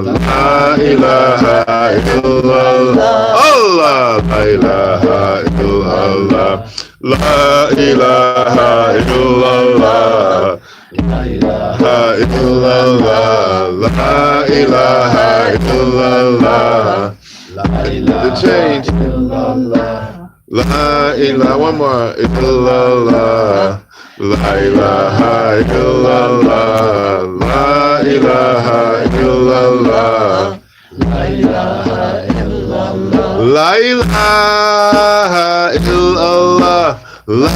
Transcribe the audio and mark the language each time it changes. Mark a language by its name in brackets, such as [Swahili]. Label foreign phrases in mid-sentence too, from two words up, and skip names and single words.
[Arabic] لا إله إلا الله. الله. لا إله إلا الله. لا إله إلا الله. لا إله إلا الله. لا إله إلا الله. [English] The change. [Arabic] لا إله. [English] One more. [Arabic] إلا الله. لا إله إلا الله. لا إله إلا الله. لا إله إلا الله. لا إله إلا الله.